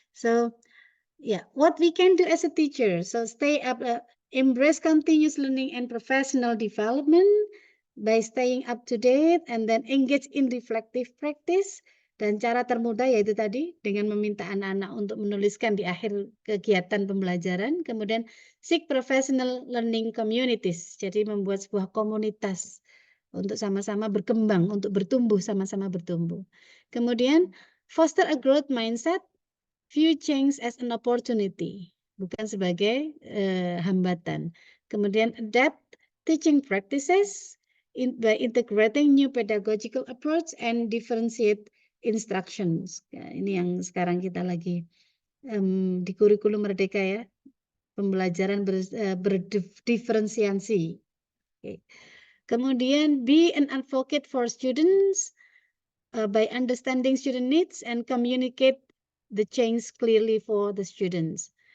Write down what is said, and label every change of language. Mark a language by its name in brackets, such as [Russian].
[English] So, yeah, what we can do as a teacher. So, stay up, embrace continuous learning and professional development by staying up to date and then engage in reflective practice. [Indonesian] Dan cara termudah yaitu tadi dengan meminta anak-anak untuk menuliskan di akhir kegiatan pembelajaran. [English] Kemudian seek professional learning communities. [Indonesian] Jadi membuat sebuah komunitas untuk sama-sama berkembang, untuk bertumbuh, sama-sama bertumbuh. [English] Kemudian foster a growth mindset, view change as an opportunity, [Indonesian] bukan sebagai hambatan. [English] Kemudian adapt teaching practices by integrating new pedagogical approach and differentiate instructions. [Indonesian] Ya, ini yang sekarang kita lagi di kurikulum Merdeka ya, pembelajaran berdiferensiasi. [English] Okay. Kemudian be an advocate for students by understanding student needs and communicate the change clearly for the students.